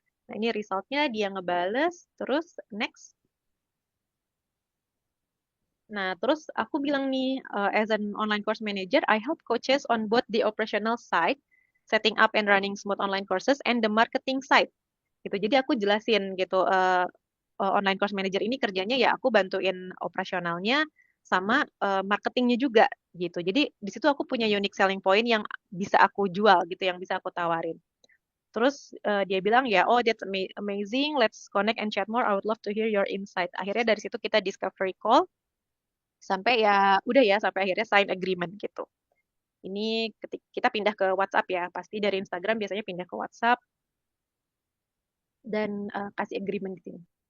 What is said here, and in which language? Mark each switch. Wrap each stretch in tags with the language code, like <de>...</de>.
<id>Nah, ini resultnya dia ngebales, terus next. Nah, terus aku bilang nih,</id> <en>as an online course manager, I help coaches on both the operational side, setting up and running smooth online courses, and the marketing side. Gitu.</en> <id>Jadi aku jelasin gitu, online course manager ini kerjanya ya aku bantuin operasionalnya sama marketingnya juga gitu. Jadi di situ aku punya unique selling point yang bisa aku jual gitu, yang bisa aku tawarin. Terus dia bilang ya,</id> <en>oh that's amazing, let's connect and chat more. I would love to hear your insight.</en> <id>Akhirnya dari situ kita discovery call sampai ya udah ya sampai akhirnya sign agreement gitu. Ini kita pindah ke WhatsApp ya, pasti dari Instagram biasanya pindah ke WhatsApp dan kasih agreement di sini.</id>